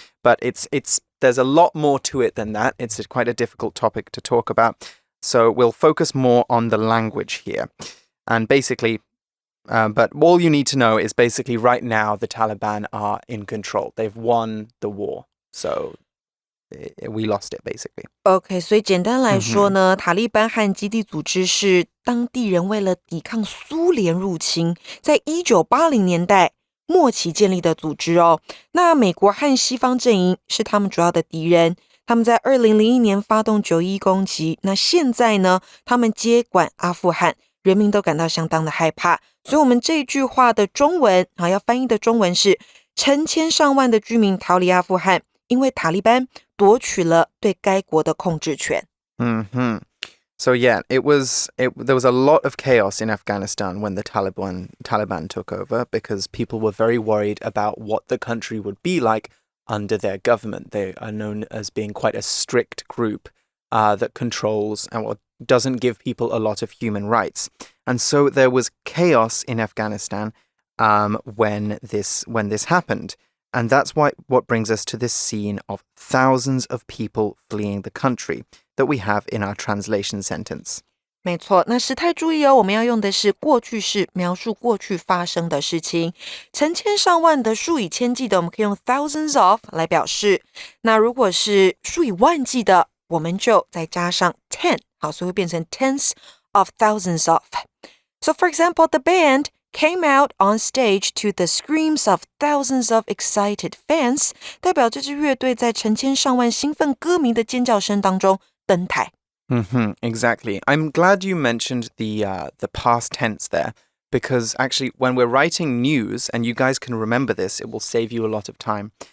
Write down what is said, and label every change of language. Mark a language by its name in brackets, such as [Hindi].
[English] But there's a lot more to it than that. It's quite a difficult topic to talk about. So we'll focus more on the language here. And basically, but all you need to know is basically right now the Taliban are in control. They've won the war. So we lost it, basically. [Chinese] OK, 所以简单来说呢，塔利班和基地组织是当地人为了抵抗苏联入侵，在1980年代末期建立的组织哦。那美国和西方阵营是他们主要的敌人。他们在2001年发动911攻击，那现在呢，他们接管阿富汗，人民都感到相当的害怕。所以我们这句话的中文要翻译的中文是成千上万的居民逃离阿富汗，因为塔利班夺取了对该国的控制权。 [English] So yeah, there was a lot of chaos in Afghanistan when the Taliban took over because people were very worried about what the country would be like under their government. They are known as being quite a strict group that controls and doesn't give people a lot of human rights. And so there was chaos in Afghanistan when this happened. And that's what brings us to this scene of thousands of people fleeing the country that we have in our translation sentence. [Chinese] 没错，那时态注意哦，我们要用的是过去式，描述过去发生的事情。成千上万的、数以千计的，我们可以用 [English] thousands of [Chinese] 来表示。那如果是数以万计的，我们就再加上 ten， 好，所以会变成 [English] tens of thousands of. So for example, the band came out on stage to the screams of thousands of excited fans, [Chinese] 代表这支乐队在成千上万兴奋歌迷的尖叫声当中登台。 [English] Exactly. I'm glad you mentioned the past tense there, because actually when we're writing news, and you guys can remember this, it will save you a lot of time.